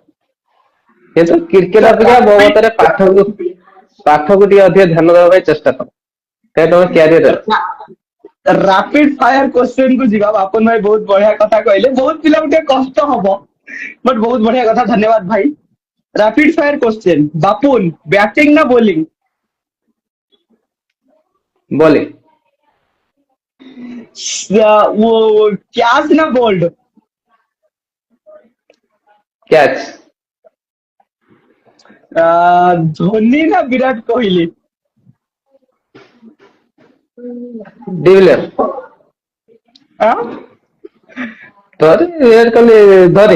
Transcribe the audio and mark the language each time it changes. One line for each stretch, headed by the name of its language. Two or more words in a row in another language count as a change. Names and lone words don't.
Odia: କିନ୍ତୁ କ୍ରିକେଟ ଅପେକ୍ଷା ମୋ ମତରେ ପାଠକୁ ଟିକେ ଅଧିକ ଧ୍ୟାନ ଦେବା ପାଇଁ ଚେଷ୍ଟା କର କାହିଁ ତମ କ୍ୟାରିୟର ଅଛି।
English: rapid fire question
Odia: କୁ ଯିବା ବାପନ ଭାଇ ବହୁତ ବଢିଆ କଥା କହିଲେ ବହୁତ ପିଲାଙ୍କୁ ଟିକେ କଷ୍ଟ ହବ ବଟ ବହୁତ ବଢିଆ କଥା ଧନ୍ୟବାଦ ଭାଇ।
English: rapid fire question
Odia: ବାପୁନ ବ୍ୟାଟିଂ ନା ବୋଲିଂ? ବୋଲିଂ। ଓ କ୍ୟାଚ ନା ବୋଲ୍ଡ? କ୍ୟାଚ। ଧୋନି ନା ବିରାଟ କୋହଲି? ଡିଭିଲିୟର। ଆଁ ଧରି ବିରାଟ କୋହଲି ଧରି।